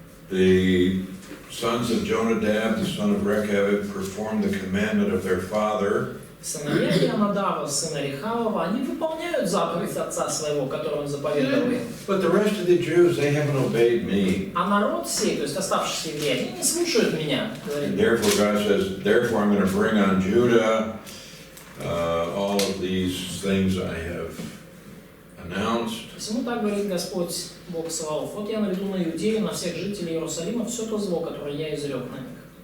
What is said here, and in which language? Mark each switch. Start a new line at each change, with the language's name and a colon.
English: The sons of Jonadab, the son of Rechab, performed the commandment of their father.
Russian: Сыновья Ионадава, сына Рехавова, они выполняют заповедь отца своего, которую он заповедовал им.
English: But the rest of the Jews, they haven't obeyed me.
Russian: А народ сей, то есть оставшиеся евреи, они не слушают меня.
English: And therefore God says, therefore I'm going to bring on Judah all of these things I have announced.
Russian: Посему так говорит Господь, Бог Саваоф. Вот я наведу на Иудею, на всех жителей Иерусалима все то зло, которое я изрек на них.